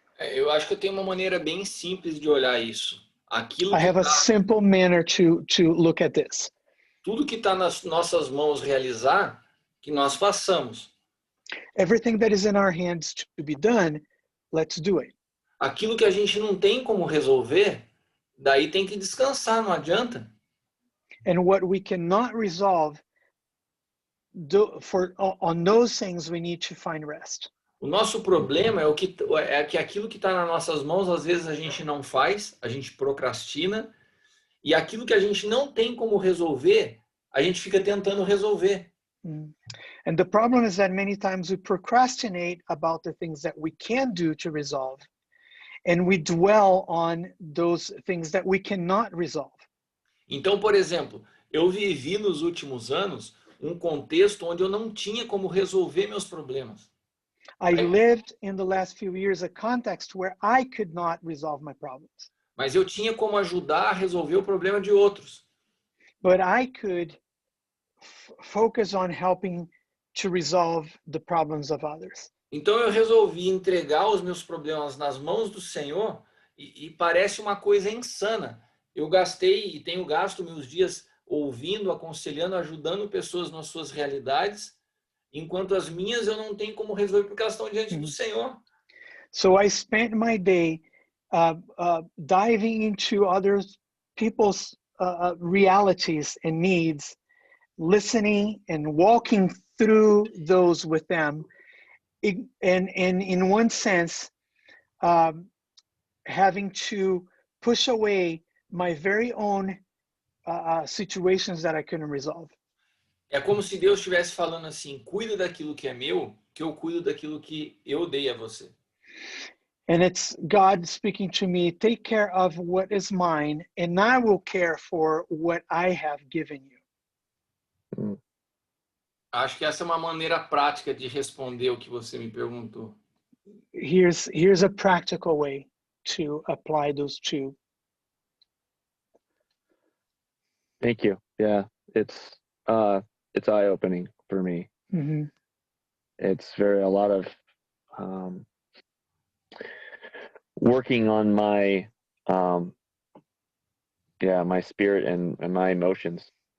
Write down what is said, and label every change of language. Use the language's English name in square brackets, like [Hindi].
[Portuguese] Eu acho que eu tenho uma maneira bem simples de olhar isso. [English] I have a simple manner to look at this. [Portuguese] Tudo que está nas nossas mãos realizar, que nós façamos. [English] Everything that is in our hands to be done, let's do it. [Portuguese] Aquilo que a gente não tem como resolver, daí tem que descansar, não adianta. [English] And what we cannot resolve, on those things we need to find rest. [Portuguese] O nosso problema é que aquilo que está nas nossas mãos, às vezes a gente não faz, a gente procrastina, e aquilo que a gente não tem como resolver, a gente fica tentando resolver. [English] And the problem is that many times we procrastinate about the things that we can do to resolve, and we dwell on those things that we cannot resolve. [Portuguese] Então, por exemplo, eu vivi nos últimos anos um contexto onde eu não tinha como resolver meus problemas. [English] I lived in the last few years a context where I could not resolve my problems. [Portuguese] Mas eu tinha como ajudar a resolver o problema de outros. [English] But I could focus on helping to resolve the problems of others. [Portuguese] Então eu resolvi entregar os meus problemas nas mãos do Senhor e parece uma coisa insana. Eu gastei e tenho gasto meus dias ouvindo, aconselhando, ajudando pessoas nas suas realidades, enquanto as minhas eu não tenho como resolver porque elas estão diante do Senhor. [English] So I spent my day diving into other people's realities and needs, listening and walking through those with them, and in one sense, having to push away my very own situations that I couldn't resolve. [Portuguese] É como se Deus estivesse falando assim: cuida daquilo que é meu, que eu cuido daquilo que eu dei a você. [English] And it's God speaking to me, take care of what is mine, and I will care for what I have given you. [Portuguese] Acho que essa é uma maneira prática de responder o que você me perguntou. [English] Here's a practical way to apply those two. Thank you. Yeah, it's eye-opening for me. Mm-hmm. It's a lot of working on my my spirit and my emotions.